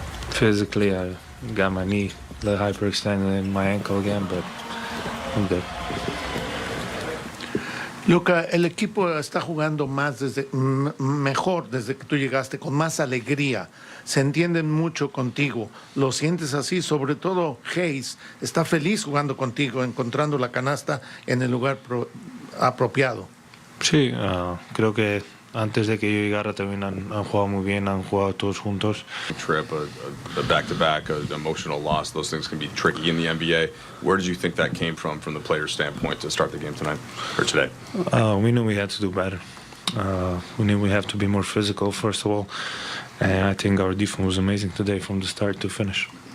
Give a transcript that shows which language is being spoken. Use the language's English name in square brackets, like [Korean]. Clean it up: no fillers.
[English] Physically, I got my knee a little hyperextended and my ankle again, but I'm good. [Spanish] Luka, el equipo está jugando mejor desde que tú llegaste, con más alegría. Se entienden mucho contigo. ¿Lo sientes así? Sobre todo Hayes está feliz jugando contigo, encontrando la canasta en el lugar apropiado. Sí, creo que antes de que yo llegara también han jugado muy bien, han jugado todos juntos. [English] Trip, a back-to-back, an emotional loss, those things can be tricky in the NBA. Where did you think that came from the player's standpoint to start the game tonight, or today? We knew we had to do better. We knew we have to be more physical, first of all. And I think our defense was amazing today from the start to finish.